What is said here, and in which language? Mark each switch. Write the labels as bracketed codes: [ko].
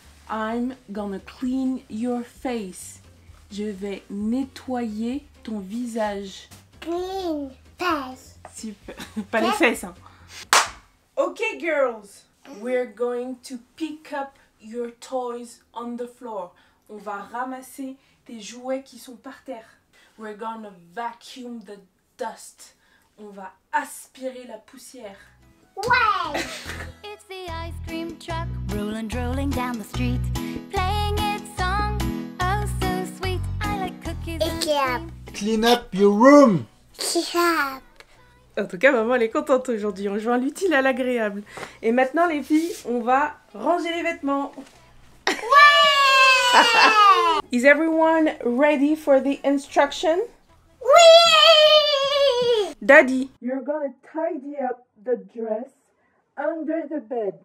[en] I'm gonna clean your face. [fr] Je vais nettoyer ton visage. [en] Green face. [fr] Super. Pas les fesses, hein. [en] Ok, girls. We're going to pick up your toys on the floor. [fr] On va ramasser tes jouets qui sont par terre. [en] We're gonna vacuum the dust. [fr] On va aspirer la poussière. Ouais. [en] It's the ice cream truck rolling, rolling down the street, playing its song, oh so sweet. I like cookies and cream. Clean up your room! Cap. [fr] En tout cas, maman, elle est contente aujourd'hui. On joint l'utile à l'agréable. Et maintenant, les filles, on va ranger les vêtements. Ouais. [en] Is everyone ready for the instruction? [fr] Oui. [en] Daddy, you're gonna tidy up the dress under the bed.